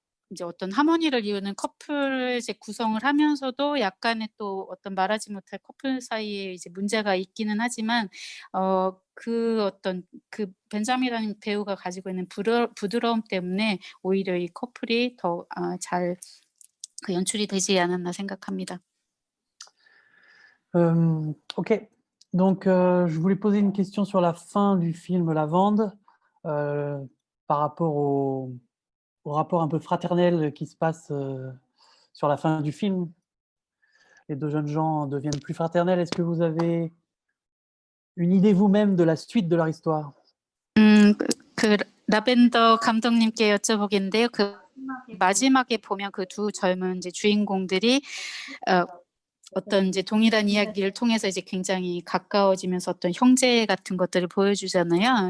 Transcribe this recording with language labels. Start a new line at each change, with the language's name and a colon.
Korean: 이제 어떤 하모니를 이루는 커플을 이제 구성을 하면서도 약간의 또 어떤 말하지 못할 커플 사이에 이제 문제가 있기는 하지만 그 어떤 그 벤자민이라는 배우가 가지고 있는 부드러움 때문에 오히려 이 커플이 더 잘 그 연출이 되지 않았나 생각합니다.
French: Ok, donc je voulais poser une question sur la fin du film Lavande par rapport au rapport un peu fraternel qui se passe sur la fin du film. Les deux jeunes gens deviennent plus fraternels. Est-ce que vous avez une idée vous-même de la suite de leur histoire?
Korean: 그 라벤더 감독님께 여쭤보겠는데요. 그 마지막에 보면 그 두 젊은 이제 주인공들이 어떤 이제 동일한 이야기를 통해서 이제 굉장히 가까워지면서 어떤 형제 같은 것들을 보여주잖아요.